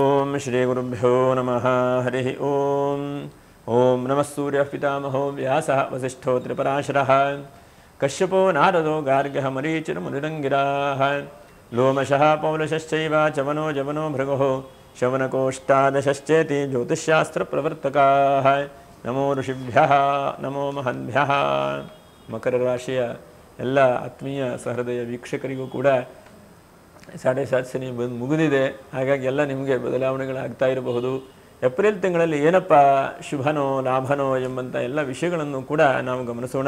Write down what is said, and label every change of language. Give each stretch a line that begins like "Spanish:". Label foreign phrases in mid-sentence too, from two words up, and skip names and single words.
Sanskrit: श्रीगुरुभ्यो नमः हरिः ओम् ॐ नमः सूर्यः पितामहो व्यासः वसिष्ठो त्रिपराशरः कश्यपो नारदो गार्ग्यः मरीचिर्मुनिरङ्गिराः लोमशः पौलशश्चैव चवनो जवनो भृगुः शवनकोष्टादशश्चेति ज्योतिष्शास्त्रप्रवर्तकाः नमो ಋಷಿಭ್ಯಃ ನಮೋ ಮಹನ್ಭ್ಯಃ.
Kannada: ಮಕರ ರಾಶಿಯ ಎಲ್ಲ ಆತ್ಮೀಯ ಸಹೃದಯ ವೀಕ್ಷಕರಿಗೂ ಕೂಡ 7.7 ಶನಿ ಮುಗಿದಿದೆ. ಹಾಗಾಗಿ ಎಲ್ಲ ನಿಮಗೆ ಬದಲಾವಣೆಗಳಾಗ್ತಾ ಇರಬಹುದು. ಏಪ್ರಿಲ್ ತಿಂಗಳಲ್ಲಿ ಏನಪ್ಪ ಶುಭನೋ ಲಾಭನೋ ಎಂಬಂಥ ಎಲ್ಲ ವಿಷಯಗಳನ್ನು ಕೂಡ ನಾವು ಗಮನಿಸೋಣ.